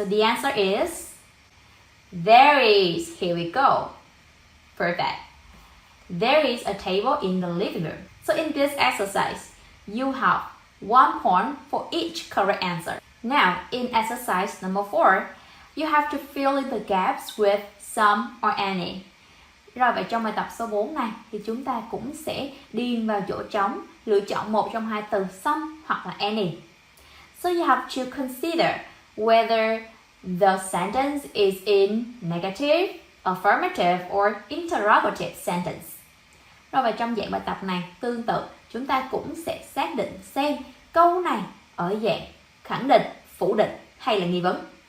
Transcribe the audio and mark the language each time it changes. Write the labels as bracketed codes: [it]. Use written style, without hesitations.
[en] So the answer is there is. Here we go. Perfect. There is a table in the living room. So in this exercise, you have 1 point for each correct answer. Now, in exercise number 4, you have to fill in the gaps with some or any. [vi] Rồi vậy trong bài tập số 4 này thì chúng ta cũng sẽ điền vào chỗ trống, lựa chọn một trong hai từ some hoặc là any. [en] So you have to consider whether the sentence is in negative, affirmative or interrogative sentence. [vi] Rồi và trong dạng bài tập này tương tự, chúng ta cũng sẽ xác định xem câu này ở dạng khẳng định, phủ định hay là nghi vấn.